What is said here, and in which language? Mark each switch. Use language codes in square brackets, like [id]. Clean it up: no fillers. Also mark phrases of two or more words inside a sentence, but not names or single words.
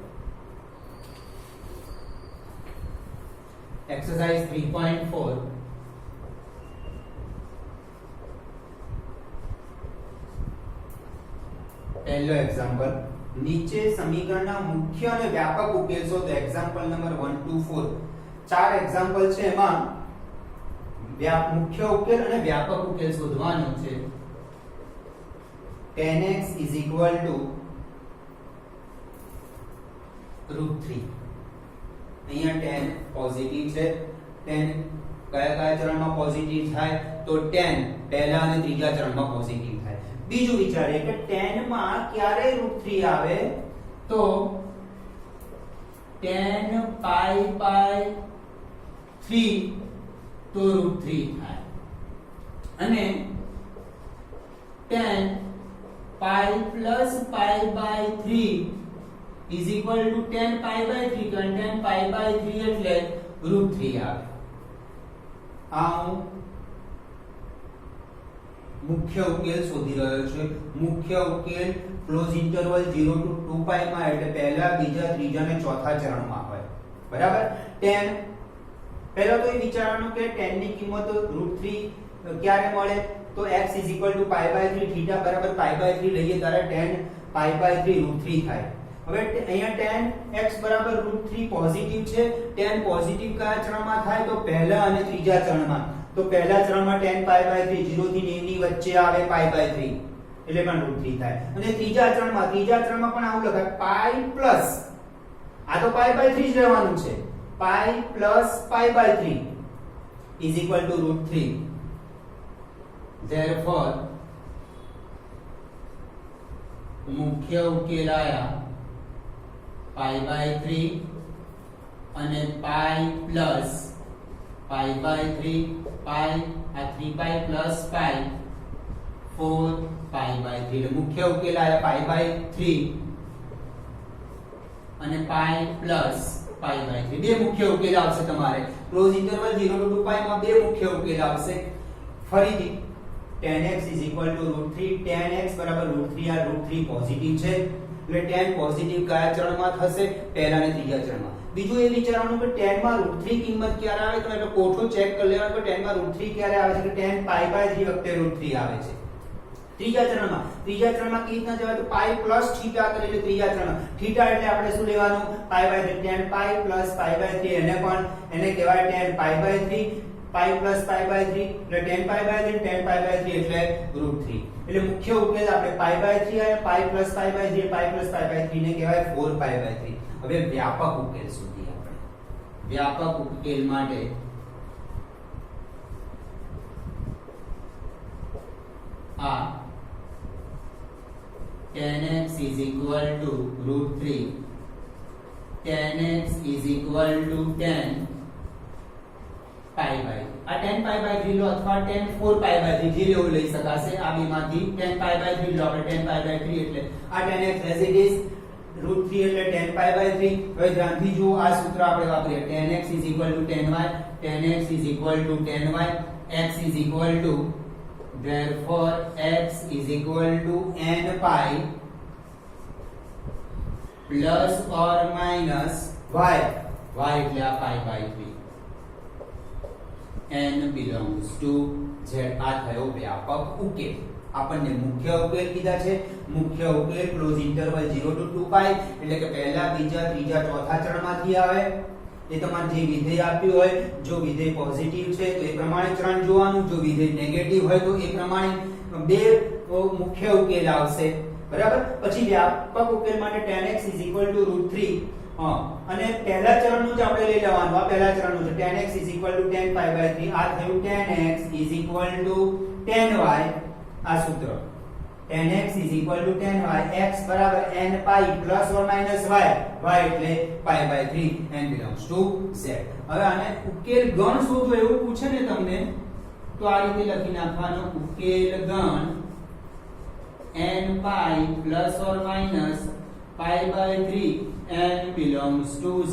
[gu] એક્સરસાઇઝ 3.4 પહેલો એક્ઝામ્પલ, નીચે સમીકરણના મુખ્ય અને વ્યાપક ઉકેલ શોધો. [en] example number 1 to 4 [gu] ચાર એક્ઝામ્પલ છે, એમાં મુખ્ય ઉકેલ અને વ્યાપક ઉકેલ શોધવાનો છે. [en] tan x is equal to √3. [gu] અહીંયા tan પોઝિટિવ છે. tan કયા ચરણમાં પોઝિટિવ થાય? તો tan પહેલા અને ત્રીજા ચરણમાં પોઝિટિવ થાય. બીજું વિચારીએ કે tan માં ક્યારે √3 આવે? [en] તો tan pi by 3 તો √3 થાય, અને tan pi plus pi by 3 is equal to tan pi by 3, તો tan pi by 3 એટલે √3 આવે. [gu] આ હું મુખ્ય ઉકેલ શોધી રહ્યો છું. મુખ્ય ઉકેલ [en] close interval 0 to 2 pi [gu] માં, એટલે પહેલા, બીજા, ત્રીજા અને ચોથા ચરણમાં હોય. બરાબર. tan પહેલા તો એ વિચારવાનું કે tan ની કિંમત √3 ક્યારે મળે? [en] તો x is equal to pi by 3, θ બરાબર pi by 3 [gu] લઈએ ત્યારે [en] tan pi by 3 √3 થાય. [gu] હવે અહીંયા [en] tan x [gu] બરાબર √3 પોઝિટિવ છે. tan પોઝિટિવ કયા ચરણમાં થાય? તો પહેલા અને ત્રીજા ચરણમાં. તો પહેલા ચરણમાં [en] tan pi by 3 [gu] 0 થી 9 ની વચ્ચે આવે [en] pi by 3, [gu] એટલે પણ √3 થાય. અને ત્રીજા ચરણમાં પણ આવું લખાય [en] pi plus, [gu] આ તો [en] pi by 3 [gu] જ રહેવાનું છે, [en] pi plus pi by 3 is equal to √3. Therefore [gu] મુખ્ય ઉકેલ આયા [en] pi by 3 અને pi plus pi by 3, pi આ 3 pi plus pi 4 pi by 3. [gu] એટલે મુખ્ય ઉકેલ આયા [en] pi by 3 અને pi plus pi by 3. [gu] બે મુખ્ય ઉકેલ આવશે તમારે. [en] close interval 0 to 2 pi [gu] માં બે મુખ્ય ઉકેલ આવશે. [en] ફરીથી tan x is equal to √3. tan x [gu] બરાબર √3, આ √3 પોઝિટિવ છે, એટલે tan પોઝિટિવ કયા ચરણમાં થશે? પહેલા અને ત્રીજા ચરણમાં. બીજું એ વિચારવાનું કે tan માં √3 કિંમત ક્યારે આવે? તો એટલે કોઠો ચેક કરી લેવાનું કે tan માં √3 ક્યારે આવે છે? કે [en] tan pi by 3 [gu] વખતે √3 આવે છે. ત્રીજા ચરણમાં કેવી રીતના જવાય? તો [en] pi plus θ [gu] કરી, એટલે ત્રીજા ચરણમાં θ એટલે આપણે શું લેવાનું? [en] pi by 3. tan pi plus pi by 3 [gu] એને કહેવાય [en] tan pi by 3, pi plus pi by 3 એટલે tan pi by 3, tan pi by 3 એટલે √3. [gu] એટલે મુખ્ય ઉકેલ આપણે [en] pi by 3 અને pi plus pi by 3, pi plus pi by 3 [gu] ને કહેવાય [en] 4 pi by 3. [gu] હવે વ્યાપક ઉકેલ શોધીએ આપણે. વ્યાપક ઉકેલ માટે આ [en] tan x is equal to √3, tan x is equal to tan pi by, આ tan pi by 3 [gu] લો અથવા [en] tan 4 pi by 3 [gu] જે લેવું લઈ શકાશે. આ બેમાંથી [en] tan pi by 3 [gu] લો આપણે, [en] tan pi by 3 [gu] એટલે આ [en] tan x as it is, √3 એટલે tan pi by 3. [gu] હવે ધ્યાનથી જુઓ, આ સૂત્ર આપણે વાપરીએ. [en] tan x is equal to tan y, tan x is equal to tan y, x is equal to, therefore x is equal to n pi plus or minus y, y [gu] એટલે આ [en] pi by 3. n belongs to z. [gu] આ થયો વ્યાપક ઉકેલ. આપણને મુખ્ય ઉકેલ કીધા છે. મુખ્ય ઉકેલ [en] close interval 0 to 2 pi [gu] એટલે કે પહેલા, બીજા, ત્રીજા, ચોથા ચરણમાંથી આવે. એ તમારે જે વિધેય આપ્યું હોય, જો વિધેય પોઝિટિવ છે તો એ પ્રમાણે ચરણ જોવાનું, જો વિધેય નેગેટિવ હોય તો એ પ્રમાણે બે મુખ્ય ઉકેલ આવશે, બરાબર. પછી વ્યાપક ઉકેલ માટે [en] tan x [gu] √3 અને પહેલા ચરણનું જ આપણે લઈ લેવાનું. આ પહેલા ચરણનું છે [en] tan x tan pi/3. [gu] આ થયું [en] tan x tan y. [gu] આ સૂત્ર [en] tan x tan y, x બરાબર n pi plus or minus y, y એટલે pi/3, n belongs to z. [gu] હવે આને ઉકેલ ગણ શોધો એવું પૂછે ને તમને તો આ રીતે લખી નાખવાનો, ઉકેલ ગણ [en] n pi plus or minus pi/3, n belongs to z.